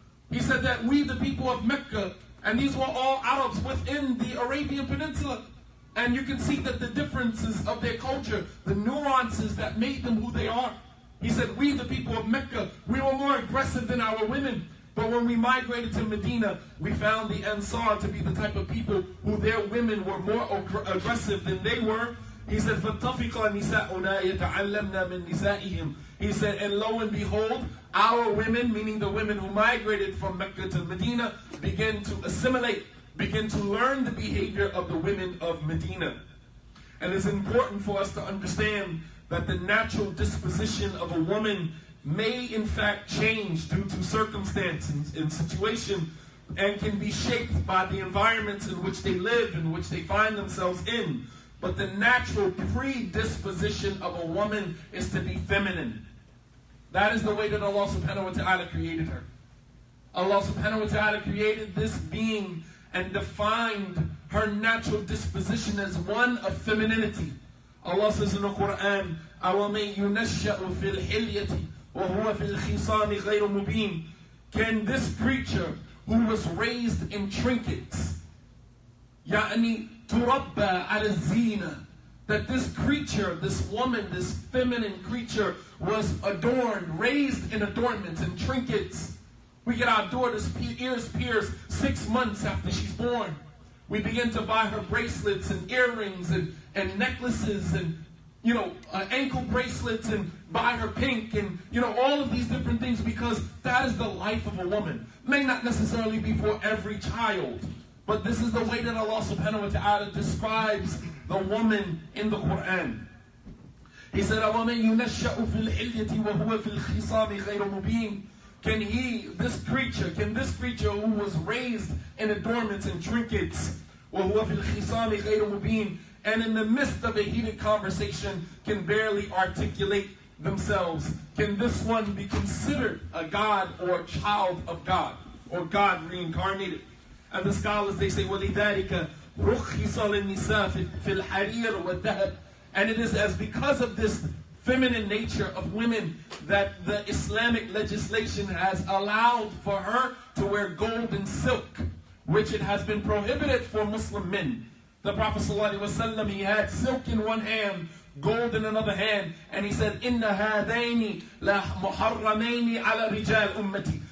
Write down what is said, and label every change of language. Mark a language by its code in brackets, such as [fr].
[en] He said that we, the people of Mecca, and these were all Arabs within the Arabian Peninsula, and you can see that the differences of their culture, the nuances that made them who they are. He said, we, the people of Mecca, we were more aggressive than our women. But when we migrated to Medina, we found the Ansar to be the type of people who their women were more aggressive than they were. He said, [ar] فَاتَّفِقَ نِسَاؤُنَا يَتَعَلَّمْنَا مِن نِسَائِهِمْ. [en] He said, and lo and behold, our women, meaning the women who migrated from Mecca to Medina, began to assimilate, began to learn the behavior of the women of Medina. And it's important for us to understand that the natural disposition of a woman may in fact change due to circumstances and situation, and can be shaped by the environments in which they live, in which they find themselves in. But the natural predisposition of a woman is to be feminine. That is the way that Allah subhanahu wa ta'ala created her. Allah subhanahu wa ta'ala created this being and defined her natural disposition as one of femininity. Allah says in the Quran, [ar] أَوَمَنْ يُنَشَّأُ فِي الْحِلْيَةِ وَهُوَ فِي الْخِصَامِ غَيْرُ مُبِينٍ. [en] Can this creature who was raised in trinkets, [ar] يعني تُرَبَّى عَلَى الزِّينَةِ, [en] that this creature, this woman, this feminine creature was adorned, raised in adornments and trinkets. We get our daughter's ears pierced 6 months after she's born. We begin to buy her bracelets and earrings and necklaces and, ankle bracelets, and buy her pink and, all of these different things, because that is the life of a woman. May not necessarily be for every child, but this is the way that Allah subhanahu wa ta'ala describes the woman in the Quran. He said, [ar] أَوَمَنْ يُنَشَّأُ فِي الْحِلْيَةِ وَهُوَ فِي الْخِصَامِ غَيْرُ مُبِينٍ. [en] Can this creature who was raised in adornments and trinkets, [ar] وَهُوَ فِي الْخِصَامِ غَيْرُ مُبِينٍ, [en] and in the midst of a heated conversation can barely articulate themselves, can this one be considered a god or a child of God, or God reincarnated? And the scholars, they say, [ar] وَلِذَلِكَ رُخِّصَ لِلنِّسَاءِ فِي الْحَرِيرِ وَالذَّهَبِ. [en] And it is as because of this feminine nature of women that the Islamic legislation has allowed for her to wear gold and silk, which it has been prohibited for Muslim men. The Prophet ﷺ, he had silk in one hand, gold in another hand, and he said, [ar] إِنَّ هَذَيْنِ لَمُحَرَّمَيْنِ عَلَى رِجَالِ أُمَّتِي.